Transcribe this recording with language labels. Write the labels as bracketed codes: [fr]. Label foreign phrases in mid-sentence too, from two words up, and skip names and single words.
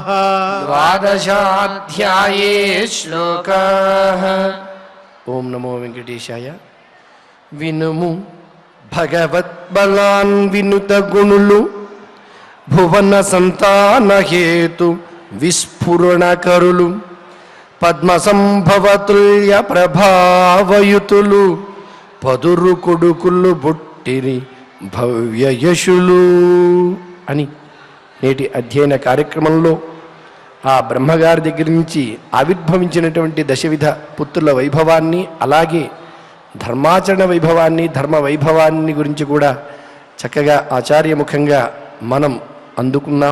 [sa] द्वादशाध्याये श्लोकाः। ओम नमो वेंकटेशाय। [te] వినుము భగవద్బలాన్ వినుత గుణులు భువన సంతాన హేతు విస్ఫురణ కరులు పద్మ సంభవతుల్య ప్రభావయుతులు పదురు కొడుకులు బుట్టిరి భవ్య యశులు అని నేటి అధ్యయన కార్యక్రమంలో ఆ బ్రహ్మగారి దగ్గర నుంచి ఆవిర్భవించినటువంటి దశవిధ పుత్రుల వైభవాన్ని, అలాగే ధర్మాచరణ వైభవాన్ని, ధర్మ వైభవాన్ని గురించి కూడా చక్కగా ఆచార్యముఖంగా మనం అందుకున్నాం.